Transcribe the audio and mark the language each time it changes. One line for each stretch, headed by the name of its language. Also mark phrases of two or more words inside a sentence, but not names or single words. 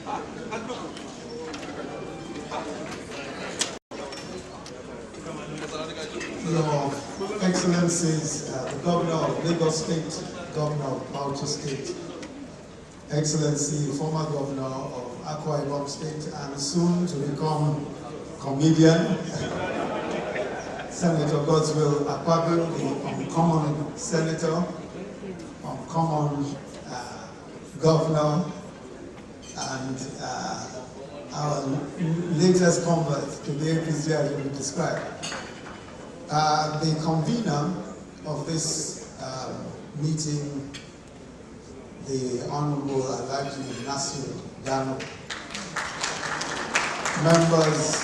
English: Your Excellencies, the Governor of Lagos State, Governor of Bauchi State, Excellency, former Governor of Akwa Ibom State, and soon to become comedian, Senator Godswill Akpabio, the uncommon senator, uncommon governor, and our latest convert to the APC, as you would describe. The convener of this meeting, the Honorable Alhaji Nasir Dano, members